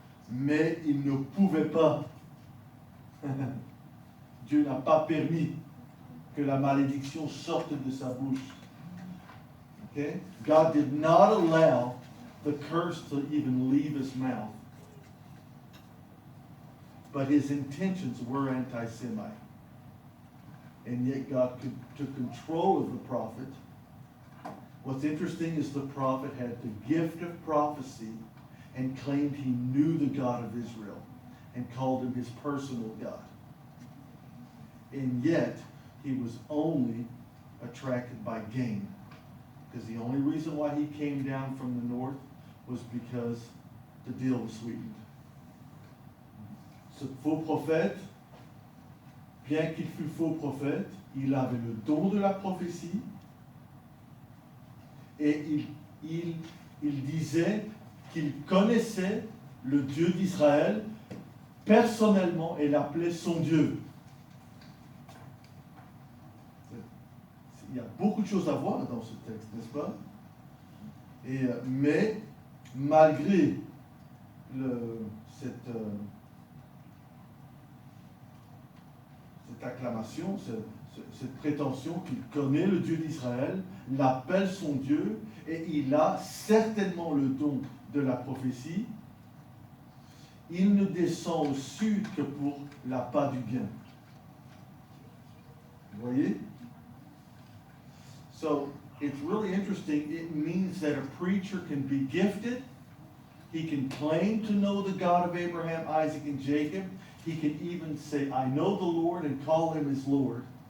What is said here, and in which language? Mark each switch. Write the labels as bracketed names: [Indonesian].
[French] Mais il ne pouvait pas. Dieu n'a pas permis que la malédiction sorte de sa bouche. [English] Okay? God did not allow the curse to even leave his mouth. But his intentions were anti-Semite. And yet God took control of the prophet. What's interesting is the prophet had the gift of prophecy and claimed he knew the God of Israel and called him his personal God. And yet, he was only attracted by gain. Because the only reason why he came down from the north was because the deal was sweetened. [French] Ce faux prophète, bien qu'il fût faux prophète, il avait le don de la prophétie et il disait qu'il connaissait le Dieu d'Israël personnellement et l'appelait son Dieu. Il y a beaucoup de choses à voir dans ce texte, n'est-ce pas? Mais malgré cette acclamation, cette prétention qu'il connaît le Dieu d'Israël, l'appelle son Dieu, et il a certainement le don de la prophétie, il ne descend au sud que pour l'appât du gain. Vous voyez? [English] So, it's really interesting. It means that a preacher can be gifted. He can claim to know the God of Abraham, Isaac, and Jacob. He can even say, I know the Lord, and call him his Lord.